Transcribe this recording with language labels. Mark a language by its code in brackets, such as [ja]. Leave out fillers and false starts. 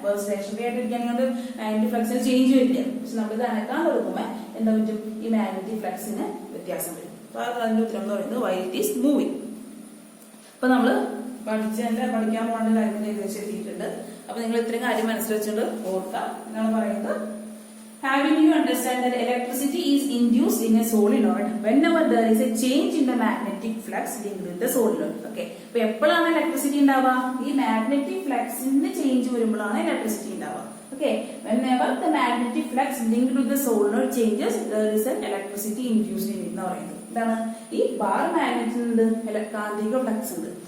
[ml] Stationery ആയിട്ടിരിക്കാൻ magnetic ഫ്ലക്സിന് change വരില്ല. പക്ഷെ നമ്മളിത് അനക്കാൻ തുടങ്ങുമ്പോൾ എന്താ പറ്റും, ഈ മാഗ്നറ്റിക് ഫ്ലക്സിന് വ്യത്യാസം വരും. അപ്പൊ അതിന്റെ ഉത്തരം എന്ന് പറയുന്നത് [en] Why it is moving. [ml] അപ്പൊ നമ്മള് പഠിക്കാൻ പോകേണ്ട കാര്യങ്ങൾ ഏകദേശം എത്തിയിട്ടുണ്ട്. അപ്പൊ നിങ്ങൾ ഇത്രയും കാര്യം മനസ്സിലാക്കിയിട്ട് ഓർക്കാം. എന്താണ് പറയുന്നത്, [en] having you understand that electricity is induced in a solenoid whenever there is a change in the magnetic flux linked with the solenoid. [ml] Okay, അപ്പൊ എപ്പോഴാണ് ഇലക്ട്രിസിറ്റി ഉണ്ടാവുക, ഈ മാഗ്നറ്റിക് ഫ്ലക്സിന്റെ ചേഞ്ച് വരുമ്പോഴാണ് ഇലക്ട്രിസിറ്റി ഉണ്ടാവുക. [en] Okay, whenever the magnetic flux linked with the solenoid changes, there is an electricity induced in it [ml] എന്ന് പറയുന്നത്. എന്താണ്, ഈ ബാർ മാഗ്നറ്റിനുണ്ട് കാന്തിക ഫ്ലക്സ് ഉണ്ട്.